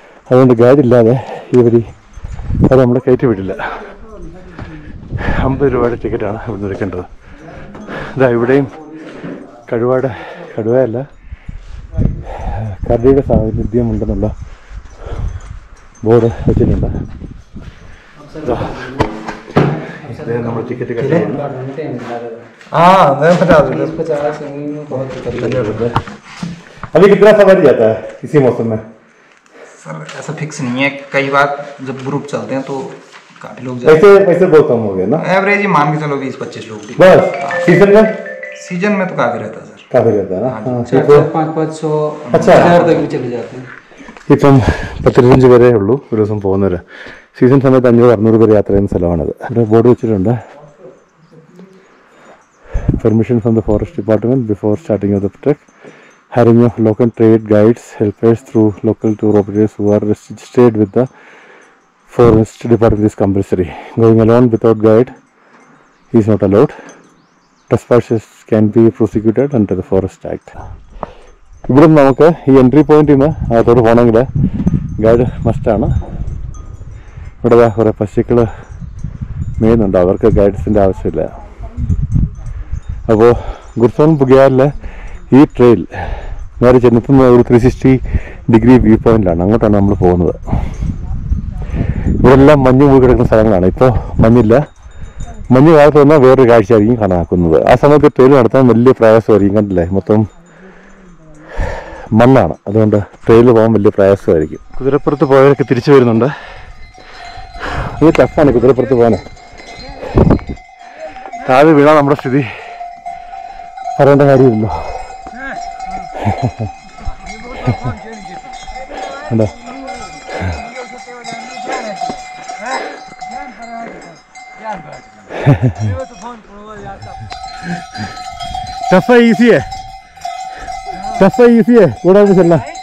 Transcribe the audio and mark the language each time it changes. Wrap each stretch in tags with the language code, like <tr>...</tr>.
<ml>അതുകൊണ്ട് ഗൈഡ് ഇല്ലാതെ അത് നമ്മളെ കയറ്റി വിടില്ല. 50 രൂപയുടെ ടിക്കറ്റാണ് ഇവിടുന്ന് എടുക്കേണ്ടത്. ഇതാ ഇവിടെയും കടുവയല്ല കരടിയുടെ സാന്നിധ്യമുണ്ടെന്നുള്ള ബോർഡ് വെച്ചിട്ടുണ്ട്. നമ്മൾ</ml> <hi>टिकट का हाँ अभी कितना सवारी जाता है इसी मौसम में? सर ऐसा फिक्स नहीं है, कई बार जब ग्रुप चलते हैं तो काफी लोग पैसे बहुत कम हो गए ना, एवरेज ही मान के चलो 20-25 लोग बस। सीजन में तो काफी रहता है सर, काफी रहता है ना। 500 अच्छा 1000 तक भी चले जाते हैं.</hi> <ml>ഇപ്പം 10-15 പേരേ ഉള്ളൂ ഒരു ദിവസം പോകുന്നവർ. സീസൺ സമയത്ത് 500-600 പേര് യാത്ര ചെയ്യുന്ന സ്ഥലമാണത്. ഇവിടെ ബോർഡ് വെച്ചിട്ടുണ്ട്,</ml> <en>Permission from the forest department before starting of the trek. Hiring of local trade guides, helpers through local tour operators who are registered with the forest department is compulsory. Going alone without guide is not allowed. Trespassers can be prosecuted under the Forest Act.</en> <ml>ഇവിടെ നമുക്ക് ഈ entry പോയിന്റിൽ നിന്ന് അകത്തോട്ട് പോകണമെങ്കിൽ guide മസ്റ്റാണ്. ഇവിടെ കുറേ പശുക്കൾ മേയുന്നുണ്ട്, അവർക്ക് ഗൈഡ്സിൻ്റെ ആവശ്യമില്ല. അപ്പോൾ ഗുർസോൺ ബുഗിയാലിലെ ഈ ട്രെയിൽ നേരെ ചെന്നെത്തുന്ന ഒരു 360 ഡിഗ്രി വ്യൂ പോയിന്റിലാണ്. അങ്ങോട്ടാണ് നമ്മൾ പോകുന്നത്. ഇവിടെ എല്ലാം മഞ്ഞ് മൂടി കിടക്കുന്ന സ്ഥലങ്ങളാണ്. ഇപ്പോൾ മഞ്ഞില്ല, മഞ്ഞ് കാലത്ത് വന്നാൽ വേറൊരു കാഴ്ചയായിരിക്കും കാണാക്കുന്നത്. ആ സമയത്ത് ട്രെയിൽ നടത്താൻ വലിയ പ്രയാസമായിരിക്കും. കണ്ടില്ലേ, മൊത്തം മണ്ണാണ്, അതുകൊണ്ട് ട്രെയിനിൽ പോകാൻ വലിയ പ്രയാസമായിരിക്കും. കുതിരപ്പുറത്ത് പോയവരൊക്കെ തിരിച്ചു വരുന്നുണ്ട്. ഇത് ടഫാണ് കുതിരപ്പുറത്ത് പോകാൻ. താഴെ വീണാൽ നമ്മുടെ സ്ഥിതി പറയേണ്ട കാര്യമില്ലല്ലോ. ഉണ്ടോ</ml> <hi>टफ है इजी है, टफ है इजी है थोड़ा भी चलना.</hi>